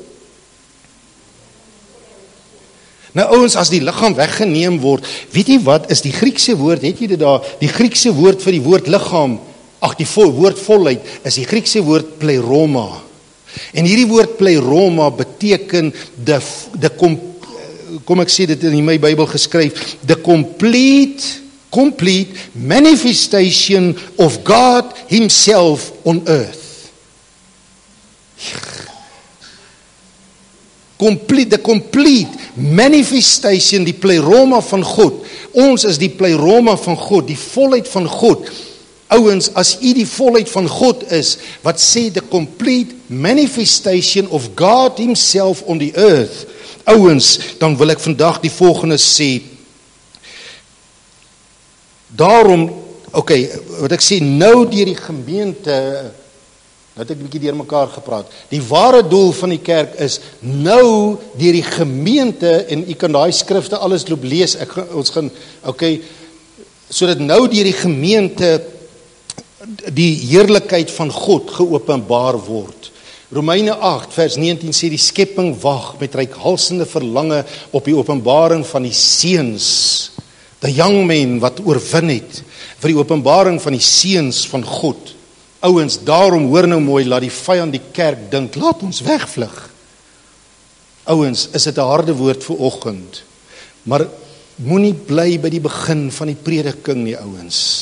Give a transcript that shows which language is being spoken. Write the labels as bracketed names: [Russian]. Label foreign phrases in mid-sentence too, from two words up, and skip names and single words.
[Afrikaans] Nou ouens, as die liggaam weggeneem word, weet jy wat is die Griekse woord, het jy dit daar, die Griekse woord vir die woord liggaam, die woord volheid, is die Griekse woord pleroma. En hierdie woord pleroma beteken, kom ek sê dit in my Bybel geskryf, [English] the complete manifestation of God himself on earth. The complete manifestation, [Afrikaans] die pleroma van God. Ons is die pleroma van God, die volheid van God. Ouens, as u die volheid van God is, wat sê [English] the complete manifestation of God himself on the earth. [Afrikaans] Ouens, dan wil ek vandag die volgende sê. Daarom, wat ek sê, nou deur die gemeente, dat ek 'n bietjie deur mekaar gepraat. Die ware doel van die kerk is nou deur die gemeente, en u kan daai skrifte alles loop lees. Sodat nou deur die gemeente die heerlikheid van God geopenbaar word. Romeine 8 vers 19 sê die skepping wag met reikhalsende verlange op die openbaring van die seuns, [English] the young men [Afrikaans] wat oorwin het, vir die openbaring van die seuns van God. Ouens, daarom hoor nou mooi, laat die vyand die kerk dink, laat ons wegvlug. Ouens, is dit 'n harde woord vir oggend, maar moenie bly by die begin van die prediking nie, ouens.